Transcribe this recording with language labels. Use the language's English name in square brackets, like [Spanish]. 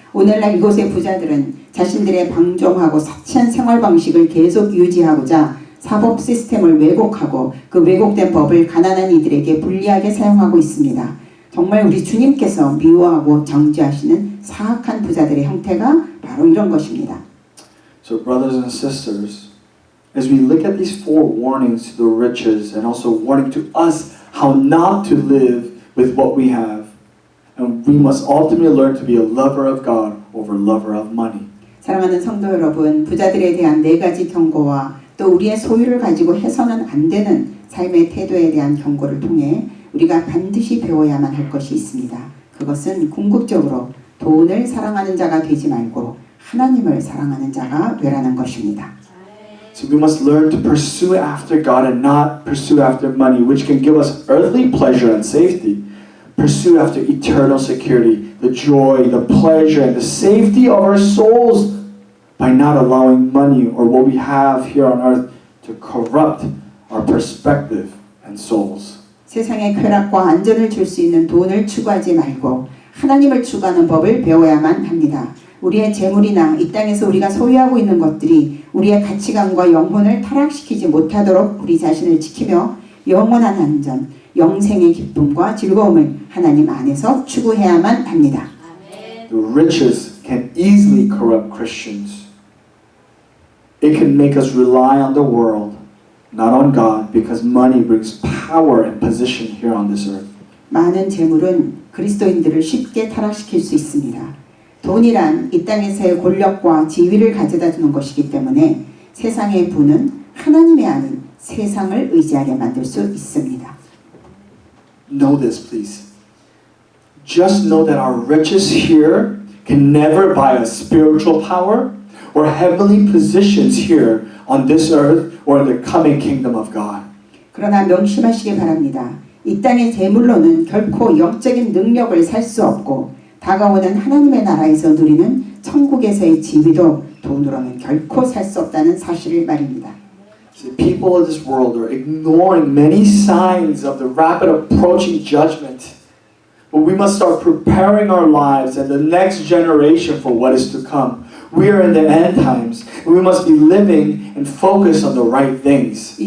[Korean] 오늘날 이곳의 부자들은 자신들의 방종하고 사치한 생활 방식을 계속 유지하고자 사법 시스템을 왜곡하고 그 왜곡된 법을 가난한 이들에게 불리하게 사용하고 있습니다. 정말 우리 주님께서 미워하고 정죄하시는 사악한 부자들의 형태가 바로 이런 것입니다. [English] So brothers and sisters, as we look at these four warnings to the riches and also warning to us how not to live with what we have, and we must ultimately learn to be a lover of God over lover of money. [Korean] 사랑하는 성도 여러분, 부자들에 대한 네 가지 경고와 또 우리의 소유를 가지고 해서는 안 되는 삶의 태도에 대한 경고를 통해 우리가 반드시 배워야만 할 것이 있습니다. 그것은 궁극적으로 돈을 사랑하는 자가 되지 말고 하나님을 사랑하는 자가 되라는 것입니다. [English] So we must learn to pursue after God and not pursue after money, which can give us earthly pleasure and safety. Pursue after eternal security, the joy, the pleasure, and the safety of our souls by not allowing money or what we have here on earth to corrupt our perspective and souls. [Korean] 세상의 쾌락과 안전을 줄 수 있는 돈을 추구하지 말고 하나님을 추구하는 법을 배워야만 합니다. 우리의 재물이나 이 땅에서 우리가 소유하고 있는 것들이 우리의 가치관과 영혼을 타락시키지 못하도록 우리 자신을 지키며 영원한 안전, 영생의 기쁨과 즐거움을 하나님 안에서 추구해야만 합니다. [English] The riches can easily corrupt Christians. It can make us rely on the world, not on God, because money brings power and position here on this earth. [Korean] 많은 재물은 그리스도인들을 쉽게 타락시킬 수 있습니다. 돈이란 이 땅에서의 권력과 지위를 가져다 주는 것이기 때문에 세상의 부는 하나님의 아닌 세상을 의지하게 만들 수 있습니다. [English] Know this, please. Just know that our riches here can never buy us spiritual power or heavenly positions here on this earth or in the coming kingdom of God. [Korean] 그러나 명심하시기 바랍니다. 이 땅의 재물로는 결코 영적인 능력을 살 수 없고 다가오는 하나님의 나라에서 누리는 천국에서의 지위도 돈으로는 결코 살 수 없다는 사실을 말입니다. [English] See, people of this world are ignoring many signs of the rapid approaching judgment. But we must start preparing our lives and the next generation for what is to come. We are in the end times, and we must be living and focused on the right things.